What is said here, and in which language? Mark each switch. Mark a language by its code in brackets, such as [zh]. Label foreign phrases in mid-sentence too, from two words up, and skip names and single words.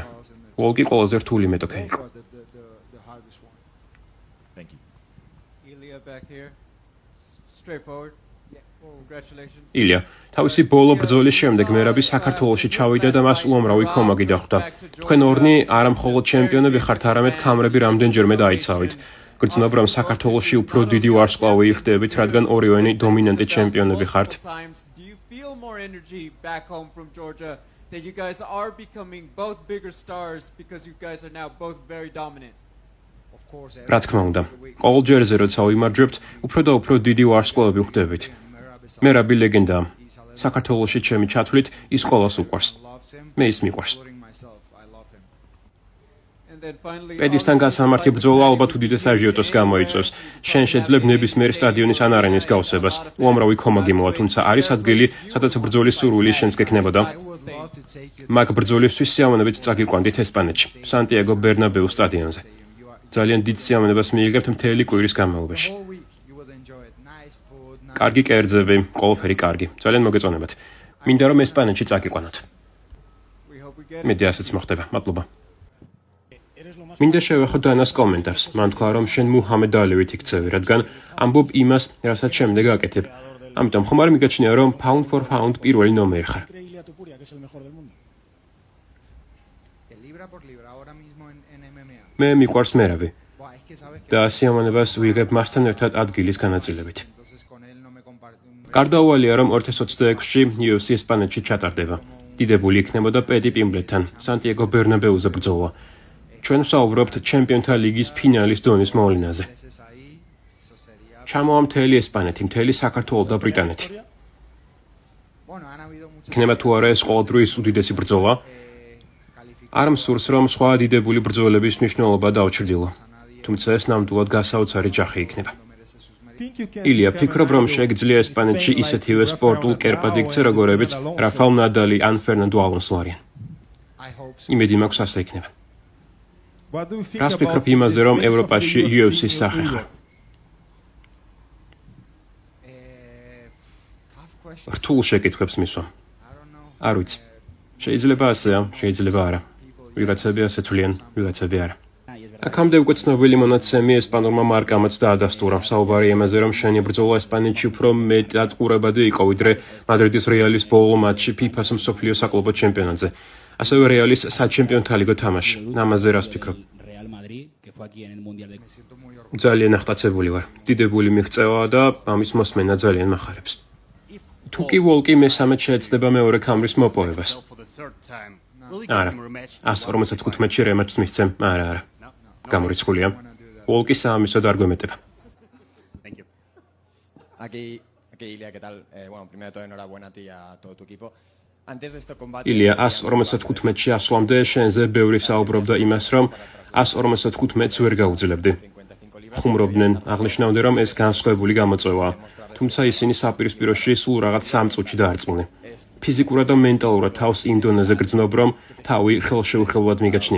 [ka] ვოლკი ყველაზე რთული მეტოქე იყო. ილია, თავისი ბოლო ბრძოლის შემდეგ მერაბი საქართველოში ჩავიდა და მას უამრავი კომაგი დახვდა. თქვენ ორნი არა მხოლოდ ჩემპიონები ხართ, არამედ ქამრები რამდენჯერმე დაიცავით. გრძნობ, რომ საქართველოში უფრო დიდი ვარსკვლავი იხდებით, რადგან ორივენი დომინანტი ჩემპიონები ხართ. [en] That you guys are becoming both bigger stars because you guys are now both very dominant. [ka] რა თქმა უნდა, ყოველ ჯერზე როცა ვიმარჯვებთ, უფრო და უფრო დიდი ვარსკვლავები ვხდებით. მერაბი ლეგენდაა. საქართველოში ჩემი ჩათვლით ის ყოველს უყვარს. მე ის მიყვარს. პედისთან გასამართი ბრძოლა ალბათ უდიდეს აჟიოტოს გამოიწვევს. შენ შეძლებ ნებისმიერ სტადიონის ან არენის გავსებას. უამრავი კომაგი მოვა, თუმცა არის ადგილი, სადაც ბრძოლის სურვილი შენს გექნებოდა. მაგ ბრძოლისთვის სიამოვნებით წაგიყვანდით ესპანეთში, სანტიაგო ბერნაბეუს სტადიონზე. ძალიან დიდ სიამოვნებას მიიღებთ მთელი კვირის განმავლობაში. კარგი კერძები, ყველაფერი კარგი, ძალიან მოგეწონებათ. მინდა რომ ესპანეთში წაგიყვანოთ. [en] We hope we get [ka] მედი ასეც მოხდება. მადლობა. მინდა შევეხო დანას კომენტარს. მან თქვა რომ შენ მუჰამედ ალივით იქცევი, რადგან ამბობ იმას, რასაც შემდეგ აკეთებ. ამიტომ ხომ არ მიგაჩნია რომ [en] pound for pound [ka] პირველი ნომერი ხარ. [es] Creíle a Topuria que es el mejor del mundo. Libra por libra ahora mismo en MMA. [ka] მე მიყვარს მერაბი [es] Buah, es que sabes que [ka] და სიამოვნებას ვიღებ მასთან ერთად ადგილის განაწილებით. [es] entonces con él no me comparte un [ka] გარდაუვალია რომ 2026-ში UFC ესპანეთში ჩატარდება. დიდებული იქნებოდა პეტი პიმბლეტთან, სანტიაგო ბერნაბეუზე ბრძოლა. ჩვენ ვსაუბრობთ ჩემპიონთა ლიგის ფინალის დონის მოვლენაზე. [es] veces ahí, eso sería... [ka] ჩამოვა მთელი ესპანეთი, მთელი საქართველო და ბრიტანეთი. [es] Bueno, han habido muchas [ka] იქნება თუ არა ეს ყოველდღიურ უდიდესი ბრძოლა? [es] calificaciones [ka] არ მსურს რომ სხვა დიდებული ბრძოლების მნიშვნელობა დაუჩრდილო. თუმცა ეს ნამდვილად გასაოცარი ჯახი იქნება. [es] merece sus méritos. [ka] ილია, ფიქრობ რომ შეგიძლია ესპანეთში ისეთივე სპორტულ კერპად იქცე, როგორებიც რაფალ ნადალი ან ფერნანდო ალონსო არიან. [en] I hope so. [ka] იმედი მაქვს ასე იქნება. რას ფიქრობ იმაზე რომ ევროპაში UFC-ს სახე ხარ? [en] Tough question. [ka] რთულ შეკითხვებს მისვამ. [en] I don't know. [ka] არ ვიცი. შეიძლება ასეა, შეიძლება არა. ვიღაცები ასე თვლიან, ვიღაცები არა. აქამდე უკვე ცნობილი მონაცემი ესპანურმა მარკამაც დაადასტურა. საუბარი იმაზე, რომ შენი ბრძოლა ესპანეთში უფრო მეტად ყურებადი იყო, ვიდრე მადრიდის რეალის ბოლო მატჩი FIFA-ს მსოფლიო საკლუბო ჩემპიონატზე. ასევე რეალის საჩემპიონთა ლიგო თამაში. ამაზე რას ფიქრობ? [es] Real Madrid, que fue aquí en el Mundial de Me siento muy orgulloso. [ka] ძალიან აღტაცებული ვარ. დიდებული მიღწევაა და ამის მოსმენა ძალიან მახარებს. თუ კი ვოლკი მესამედ შეეცდება მეორე ქამრის მოპოვებას. არა. 155-ში რემატჩს მისცემ. არა. გამორიცხულია. ვოლკი საამისოდ არ გვემეტება. [es] Aquí, Ilia, ¿qué tal? Bueno, primero de todo, enhorabuena a ti y a todo tu equipo. Antes de estos combates... [ka] ილია 155-ში ასვლამდე შენზე ბევრი საუბრობდა იმას, რომ 155-ს ვერ გაუძლებდი. [es] 55 libras. [ka] ხუმრობდნენ, აღნიშნავდნენ, რომ ეს განსხვავებული გამოწვევაა. თუმცა ისინი საპირისპიროში სულ რაღაც 3 წუთში დაარწმუნე. ფიზიკურად და მენტალურად თავს იმ დონეზე გრძნობ, რომ თავი ხელშეუხებლად მიგაჩნია.